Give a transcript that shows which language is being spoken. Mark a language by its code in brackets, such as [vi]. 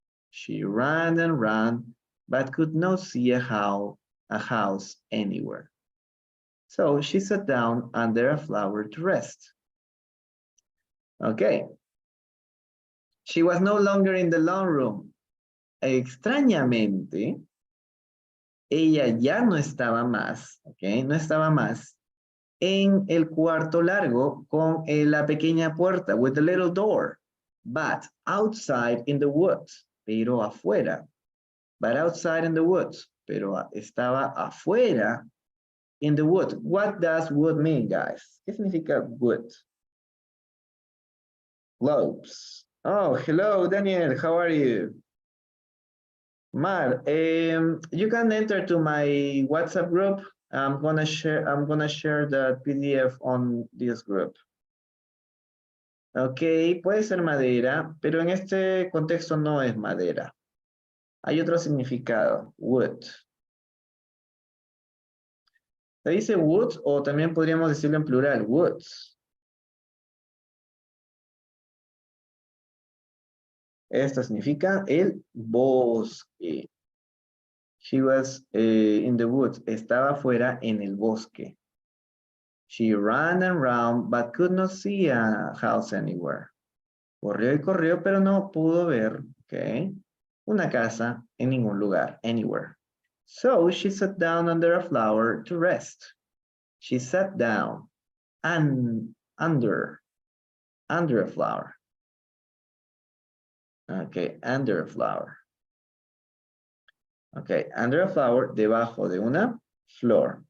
[en] She ran and ran, but could not see a house anywhere. So she sat down under a flower to rest. Okay. She was no longer in the lawn room. [es] Extrañamente, ella ya no estaba más, ¿ok? No estaba más en el cuarto largo con la pequeña puerta, [en] with the little door, but outside in the woods, [es] pero afuera, but outside in the woods, pero estaba afuera [en] in the woods. What does wood mean, guys? [es] ¿Qué significa wood? [en] Globes. Oh, hello, Daniel, how are you? Mar, you can enter to my WhatsApp group. I'm gonna share the PDF on this group. [es] Ok, puede ser madera, pero en este contexto no es madera. Hay otro significado, wood. ¿Se dice wood o también podríamos decirlo en plural, woods? Esto significa el bosque. [en] She was in the woods. [es] Estaba afuera en el bosque. [en] She ran and ran, but could not see a house anywhere. [es] Corrió y corrió, pero no pudo ver, okay, una casa en ningún lugar, anywhere. [en] So she sat down under a flower to rest. She sat down and under a flower. Okay, under a flower. Okay, under a flower, [es] debajo de una flor.